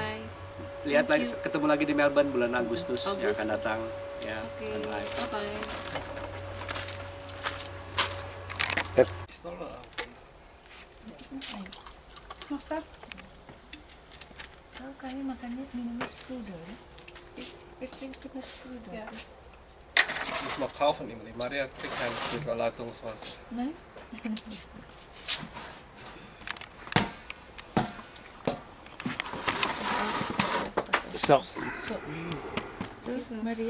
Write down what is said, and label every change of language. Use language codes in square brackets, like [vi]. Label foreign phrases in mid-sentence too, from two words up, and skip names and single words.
[id] Lihat lagi, ketemu lagi di Melbourne bulan Agustus yang akan datang ya. Bye-bye. Tahu kami makannya minum Sprudel ya? Kita Sprudel. [de] Ja. Ich muss mal kaufen, die Maria kriegt kein Leitungswasser. Nein? So, Maria?